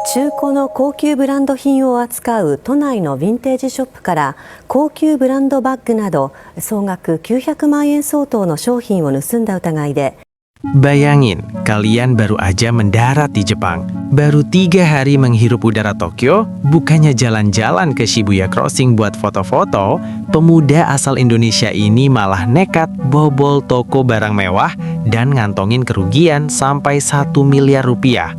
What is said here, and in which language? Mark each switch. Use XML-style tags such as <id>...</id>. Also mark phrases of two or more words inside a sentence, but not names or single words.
<ja>中古の高級ブランド品を扱う都内のヴィンテージショップから高級ブランドバッグなど総額900万円相当の商品を盗んだ疑いで</ja> <id>Bayangin, kalian baru aja mendarat di Jepang. Baru 3 hari menghirup udara Tokyo, bukannya jalan-jalan ke Shibuya Crossing buat foto-foto, pemuda asal Indonesia ini malah nekat bobol toko barang mewah dan ngantongin kerugian sampai 1 miliar rupiah.</id>